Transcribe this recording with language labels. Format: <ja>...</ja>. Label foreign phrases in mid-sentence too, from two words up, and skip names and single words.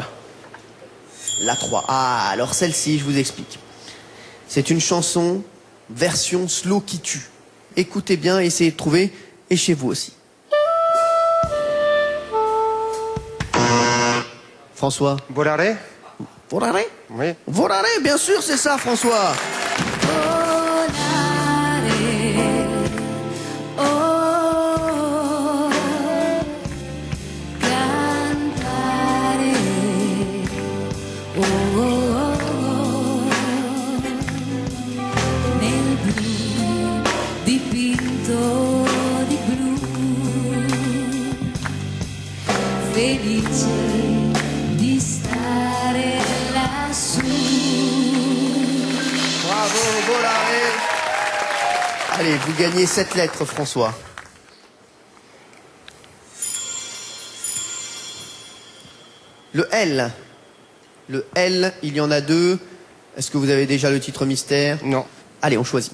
<fr>La 3. Ah, alors celle-ci, je vous explique. C'est une chanson version slow qui tue. Écoutez bien, essayez de trouver, et chez vous aussi. François. Volare? Volare? Oui. Volare, bien sûr, c'est ça, François.</fr> <it>Volare, oh, cantare, oh, oh, oh, nel blu dipinto di blu, felice di stare lassù.</it> <fr>Bravo, Volare. Allez, vous gagnez 7 lettres, François. Le L. Le L, il y en a 2. Est-ce que vous avez déjà le titre mystère? Non. Allez, on choisit.</fr>